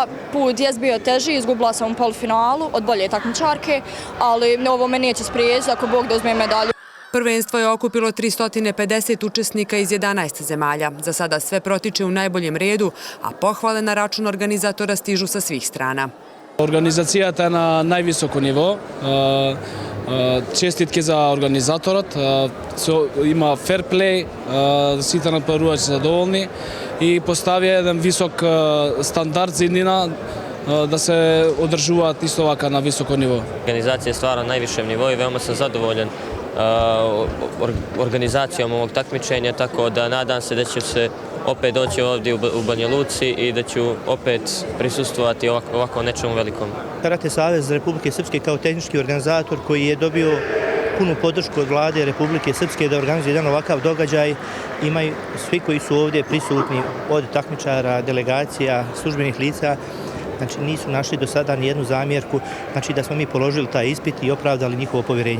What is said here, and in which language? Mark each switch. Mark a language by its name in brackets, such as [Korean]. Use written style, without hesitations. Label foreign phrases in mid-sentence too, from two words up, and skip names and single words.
[Serbian] Put je bio teži, izgubila sam u polufinalu od bolje takmičarke, ali ovo me neće spriječiti ako Bog da uzme medalju. Prvenstvo je okupilo 350 učesnika iz 11 zemalja. Za sada sve protiče u najboljem redu, a pohvale na račun organizatora stižu sa svih strana. [Macedonian] Организацијата е на највисоко ниво. Честитки за организаторот. Има фер плей, сите напарувачи се задоволни и поставија еден висок стандард за иднина да се одржуваат исто вака на високо ниво. [Serbian] Organizacija je stvarno na najvišem nivou i veoma sam zadovoljan organizacijom ovog takmičenja, tako da nadam se da ću se opet doći ovdje u Banja Luci i da ću opet prisustvovati ovako nečemu velikom. Karate savez Republike Srpske kao tehnički organizator koji je dobio punu podršku od vlade Republike Srpske da organizuje jedan ovakav događaj, imaju svi koji su ovdje prisutni od takmičara, delegacija, službenih lica, znači nisu našli do sada nijednu zamjerku, znači da smo mi položili taj ispit i opravdali njihovo povjerenje.